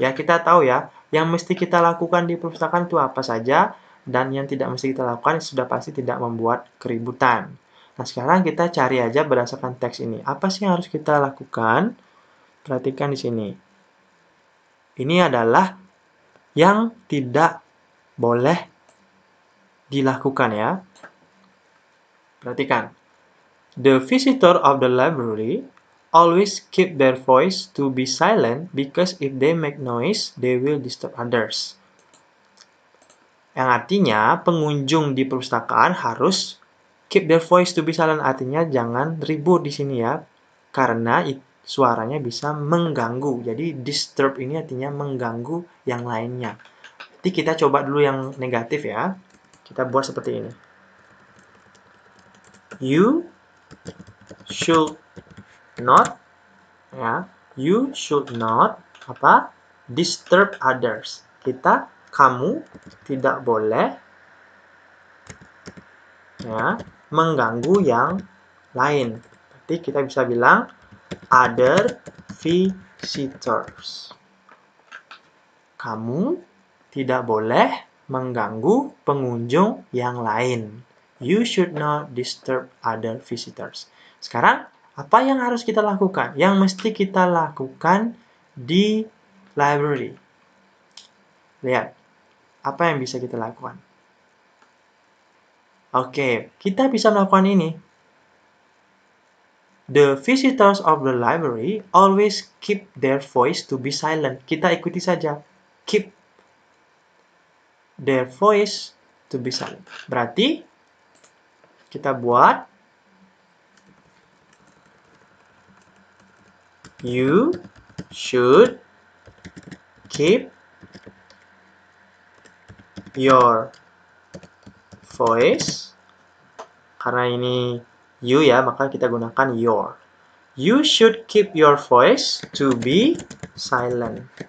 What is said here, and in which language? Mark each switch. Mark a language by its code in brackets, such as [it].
[id] Ya, kita tahu ya, yang mesti kita lakukan di perpustakaan itu apa saja, dan yang tidak mesti kita lakukan sudah pasti tidak membuat keributan. Nah, sekarang kita cari aja berdasarkan teks ini. Apa sih yang harus kita lakukan? Perhatikan di sini. Ini adalah yang tidak boleh dilakukan ya. Perhatikan. [en] The visitor of the library always keep their voice to be silent because if they make noise, they will disturb others. [id] Yang artinya, pengunjung di perpustakaan harus [en] keep their voice to be silent. [id] Artinya, jangan ribut di sini ya. Karena suaranya bisa mengganggu. Jadi, disturb ini artinya mengganggu yang lainnya. Jadi, kita coba dulu yang negatif ya. Kita buat seperti ini. [en] You should not ya, you should not disturb others. [id] Kamu tidak boleh ya mengganggu yang lain. Berarti kita bisa bilang other visitors. Kamu tidak boleh mengganggu pengunjung yang lain. [en] You should not disturb other visitors. [id] Sekarang, apa yang harus kita lakukan? Yang mesti kita lakukan di library. Lihat, apa yang bisa kita lakukan? Oke, kita bisa melakukan ini. [en] The visitors of the library always keep their voice to be silent. [id] Kita ikuti saja. [en] Keep their voice to be silent. [id] Berarti, kita buat [en] you should keep your voice. [id] Karena ini you ya, maka kita gunakan your. [en] You should keep your voice to be silent.